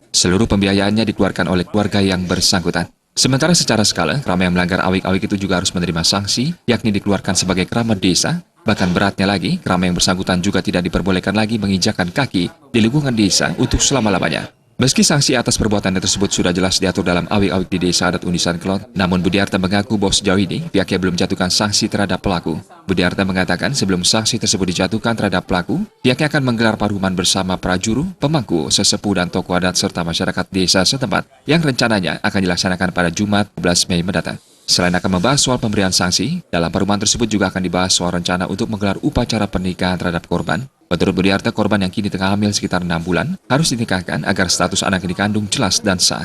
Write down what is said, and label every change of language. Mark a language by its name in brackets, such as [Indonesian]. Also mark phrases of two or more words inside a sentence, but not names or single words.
[Indonesian] Seluruh pembiayaannya dikeluarkan oleh keluarga yang bersangkutan. Sementara secara skala, keramaian yang melanggar awik-awik itu juga harus menerima sanksi, yakni dikeluarkan sebagai keramat desa. Bahkan beratnya lagi, keramaian yang bersangkutan juga tidak diperbolehkan lagi menginjakkan kaki di lingkungan desa untuk selama-lamanya. Meski sanksi atas perbuatan tersebut sudah jelas diatur dalam awik-awik di desa adat Undisan Kelod, namun Budiarta mengaku bahwa sejauh ini pihaknya belum menjatuhkan sanksi terhadap pelaku. Budiarta mengatakan sebelum sanksi tersebut dijatuhkan terhadap pelaku, pihaknya akan menggelar paruman bersama prajuru, pemangku, sesepuh dan tokoh adat serta masyarakat desa setempat yang rencananya akan dilaksanakan pada Jumat 12 Mei mendatang. Selain akan membahas soal pemberian sanksi, dalam paruman tersebut juga akan dibahas soal rencana untuk menggelar upacara pernikahan terhadap korban. Menurut Budiarta, korban yang kini tengah hamil sekitar 6 bulan harus dinikahkan agar status anak yang dikandung jelas dan sah.